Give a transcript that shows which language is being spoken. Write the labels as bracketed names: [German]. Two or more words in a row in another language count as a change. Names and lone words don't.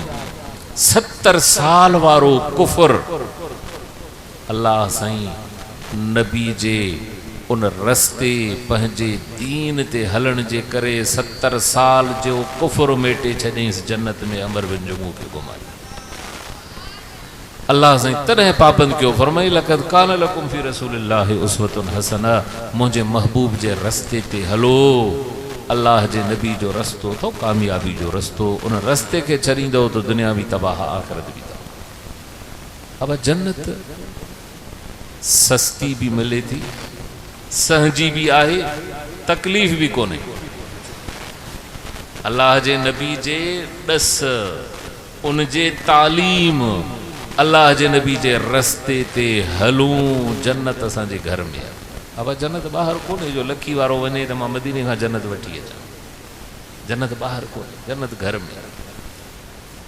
[Sindhi] 70 साल वारो कुफर अल्लाह साईं नबी जे उन रस्ते पंहिंजे दीन ते हलण जे करे 70 साल जो कुफर मेटे छॾियईंसि जन्नत में अमर बिन जुमू खे घुमाए। अल्लाह साईं तॾहिं पाबंद कयो, फरमाई [Arabic] لقد كان لكم في رسول الله أسوة حسنة, [Sindhi] मुंहिंजे महबूब जे रस्ते ते हलो। अल्लाह जे नबी जो रस्तो थो कामयाबी जो रस्तो, उन रस्ते खे छॾींदो तो दुनिया भी तबाह आख़िरत भी तबाह। अब जन्नत सस्ती भी मिले थी, सहजी भी आहे, तकलीफ़ भी कोन्हे। अल्लाह जे नबी जे ॾस, उन जे तालीम, अल्लाह जे नबी जे रस्ते ते हलूं, जन्नत असांजे घर में आहे। अब जन्नत ॿाहिरि कोन्हे जो लखी वारो वञे त मां मदीने खां जन्नत वठी अचां, जन्नत ॿाहिरि कोन्हे, जन्नत घर में आहे।